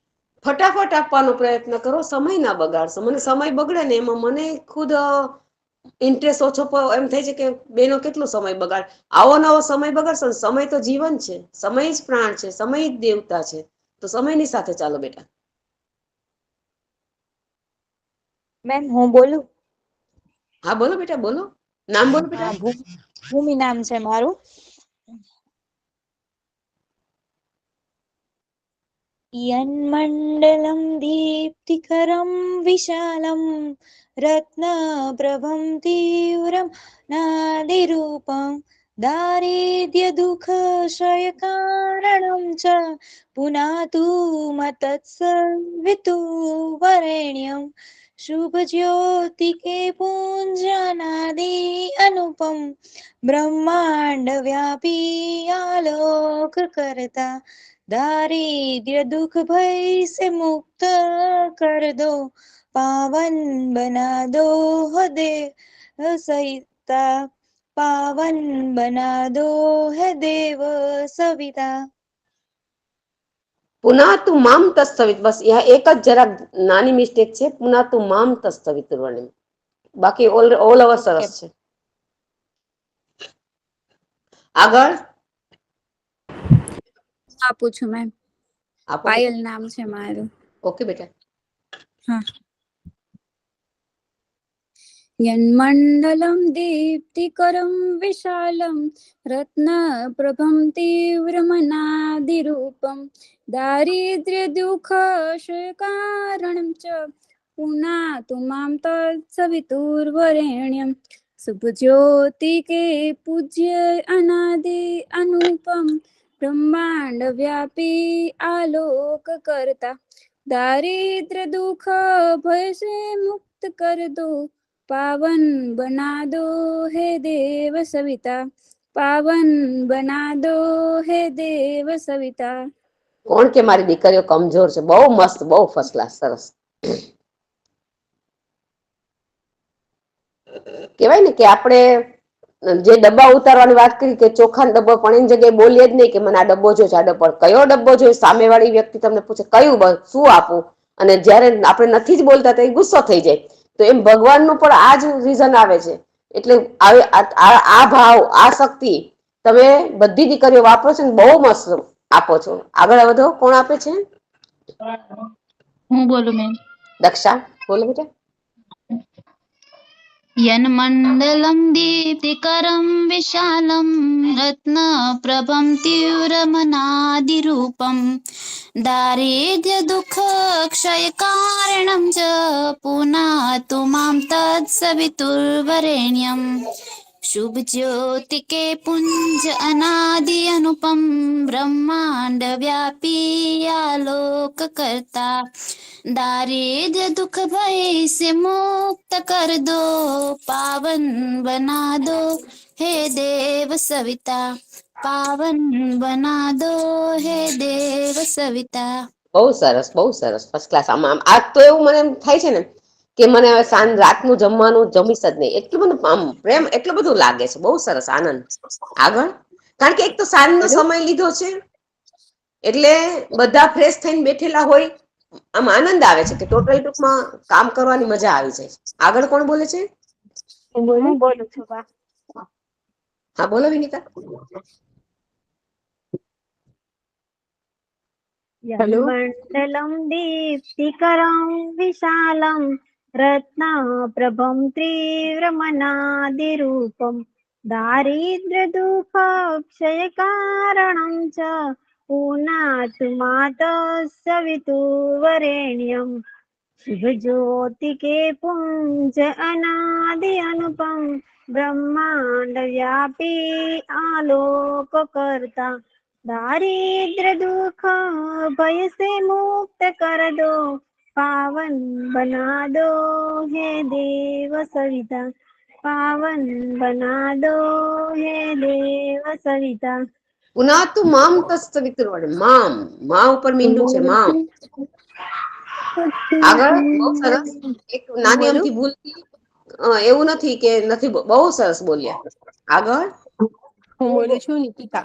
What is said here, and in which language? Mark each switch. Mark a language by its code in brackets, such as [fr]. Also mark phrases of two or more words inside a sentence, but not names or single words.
[gu] ફટાફટ આપવાનો પ્રયત્ન કરો, સમય ના બગાડશો. મને સમય બગડે ને એમાં મને ખુદ ઇન્ટરેસ્ટ ઓછો એમ થાય છે કે બેનો કેટલો સમય બગાડ, આવો નવો સમય બગાડશો ને, સમય તો જીવન છે, સમય જ પ્રાણ છે, સમય જ દેવતા છે, તો સમયની સાથે ચાલો બેટા. મેમ હું બોલું? હા બોલો બેટા, બોલો, નામ બોલો હા, બેટા. ભૂમિ નામ છે મારું. [sa] यन्मण्डलं दीप्तिकरं विशालं रत्नप्रभं तीव्रं नादिरूपं दारिद्र्यदुःखक्षयकारणं च पुनातु [hi] मत्तत्सवितुर्वरेण्यं शुभज्योतिके पुञ्जनादि अनुपम ब्रह्माण्डव्यापी आलोककर्ता दारिद्र्य दुख भय से मुक्त कर दो, पावन बना दो है देव सविता, पावन बना दो है देव सविता. [sa] पुनातु माम तस्तवित, [gu] બસ એક જ જરાક નાની મિસ્ટેક છે, [sa] पुनातु माम तस्तवितुर्वरेण्यम, [gu] બાકી [en] all over [gu] સરસ છે. આગળ આપું છું મેમ. આપો પાયલ બેટા. નામ છે મારું. ઓકે બેટા. હા. [sa] यन्मण्डलं दीप्तिकरं विशालं रत्नप्रभं तीव्रमनादिरूपं दारिद्र्यदुःखशकारणं च पुनातु मां [hi] तत्सवितुर्वरेण्यं शुभज्योतिके पूज्य अनादि अनुपम ब्रह्मांड व्यापी आलोक करता दारिद्र दुख भय से मुक्त कर दो पावन बना दो हे देव सविता पावन बना दो हे देव सविता. [gu] કોણ કે મારી દીકરીઓ કમજોર છે? બહુ મસ્ત, બહુ [en] first class, [gu] સરસ. કેવાય ને કે આપણે જે ડબ્બા ઉતારવાની વાત કરી કે ચોખાનો ડબ્બો, પણ એની જગ્યાએ બોલીએ જ નહીં કે મને આ ડબ્બો જોઈએ, આ ડબ્બો. કયો ડબ્બો જોઈએ? સામેવાળી વ્યક્તિ તમને પૂછે કયું, શું આપું, અને જ્યારે આપણે નથી જ બોલતા તો એ ગુસ્સો થઈ જાય. તો એમ ભગવાનનું પણ આ જ રીઝન આવે છે. એટલે આ ભાવ, આ શક્તિ તમે બધી દીકરીઓ વાપરો છો ને, બહુ મસ્ત આપો છો. આગળ વધો. કોણ આપે છે? હું બોલું મેમ. દક્ષા બોલો બેટા. [sa] यन्मण्डलं दीप्तिकरं विशालं रत्नप्रभं तीव्रमनादिरूपं दारिद्र्यदुःखक्षयकारणं च पुनातु मां [hi] तत्सवितुर्वरेण्यं शुभज्योतिके पुञ्ज अनादि अनुपम ब्रह्मांड व्यापी आलोककर्ता दारिद्र्य दुख भय से मुक्त कर दो पावन बना दो हे देव सविता पावन बना दो हे देव सविता. [gu] બહુ સરસ, બહુ સરસ, [en] first class. [gu] આમ આજ તો એવું મને એમ થાય છે ને કે મને હવે સાંજ રાતનું જમવાનું જમીશ જ નહીં, એટલું બધું આમ પ્રેમ, એટલું બધું લાગે છે. બહુ સરસ, આનંદ. આગળ. કારણ કે એક તો સાંજનો સમય લીધો છે, એટલે બધા ફ્રેશ થઈને બેઠેલા હોય, આમ આનંદ આવે છે કે ટોટલ ટૂંકમાં કામ કરવાની મજા આવી જાય. આગળ કોણ બોલે છે? હું બોલું છું બા. હા બોલો વિનીતા. [sa] यन्मण्डलं दीप्तिकरं विशालं रत्नप्रभं तीव्रमनादिरूपं दारिद्र्यदुःखक्षयकारणं च पुनातु मातः [hi] सवितुर्वरेण्यं शुभज्योतिके पुञ्ज अनादि अनुपम ब्रह्मांड व्यापी आलोककर्ता दारिद्र दुख भय से मुक्त कर दो पावन बना दो हे देव सविता पावन बना दो हे देव सविता. [sa] पुनातु माम तस्तवितुर्वरेण्यम. [gu] મામ, મા ઉપર મીંડું છે, મામ. આગળ. બહુ સરસ. એક નાની અમથી ભૂલ એવું નથી કે નથી, બહુ સરસ બોલ્યા. આગળ. હું બોલું છું નિકિતા.